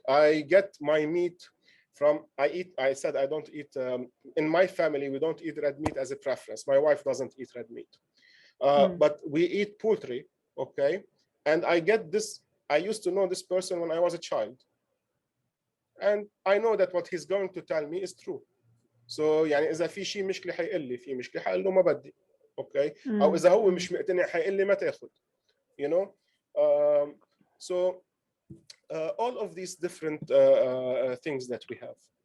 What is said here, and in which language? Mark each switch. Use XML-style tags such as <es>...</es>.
<en>I get my meat from, I said I don't eat, in my family we don't eat red meat as a preference. My wife doesn't eat red meat. But we eat poultry, okay? And I get this, I used to know this person when I was a child. And I know that what he's going to tell me is true.</en> <ar>So يعني إذا في شيء مشكلة حيقول لي, في مشكلة حقول له ما بدي, okay? أو إذا هو مش مقتنع حيقول لي ما تاخد, you know?</ar> <en>So all of these different things that we have.</en>